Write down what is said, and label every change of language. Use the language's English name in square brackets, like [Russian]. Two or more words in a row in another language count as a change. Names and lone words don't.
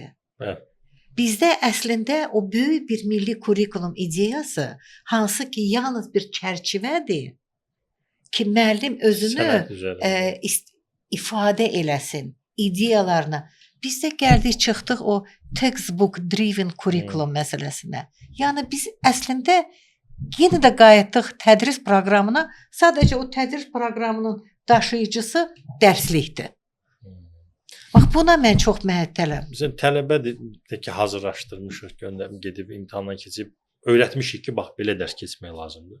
[Azerbaijani] Bizdə əslində o böyük bir milli kurikulum ideyası, hansı ki, yalnız bir çərçivədir ki, müəllim özünü ifadə eləsin, ideyalarını. biz də gəldik çıxdıq o [English] textbook driven curriculum [Azerbaijani] məsələsinə. Yəni biz əslində yenə də qayıtdıq tədris proqramına. Sadəcə o tədris proqramının daşıyıcısı dərslikdir. Bax buna mən çox məəttələm. Bizim tələbədir ki, hazırlaşdırmışıq, göndərib gedib imtahandan keçib öyrətmişik ki, bax belə dərs keçmək lazımdır.